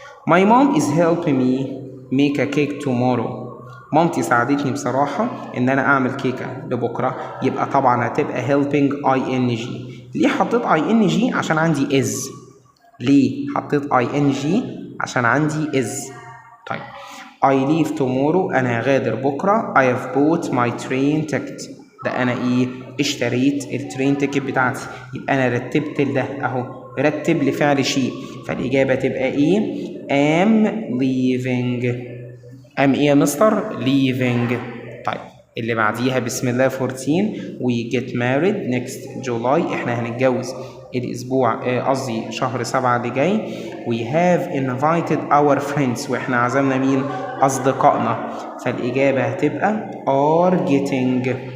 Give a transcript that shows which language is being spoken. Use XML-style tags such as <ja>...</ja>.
<en>My mom is helping me make a cake tomorrow.</en> <ar>مامتي ساعدتني بصراحة إن أنا أعمل كيكة لبكرة. يبقى طبعا هتبقى helping ing. ليه حطيت ing؟ عشان عندي is. ليه حطيت ing؟ عشان عندي is. طيب</ar> <en>I leave tomorrow</en> <ar>أنا هغادر بكرة.</ar> <en>I have bought my train ticket.</en> <ar>ده أنا إيه؟ اشتريت الترين تيكت بتاعتي. يبقى أنا رتبت ده أهو، رتب لفعل شيء، فالإجابة تبقى إيه؟</ar> <en>am leaving.</en> <ar>am إيه يا مستر؟ leaving. طيب اللي بعديها بسم الله 14</ar> <en>we get married next July.</en> <ar>إحنا هنتجوز الأسبوع قصدي شهر 7 اللي جاي.</ar> <en>we have invited our friends.</en> <ar>وإحنا عزمنا مين؟ أصدقائنا. فالإجابة هتبقى</ar> <en>are getting.</en>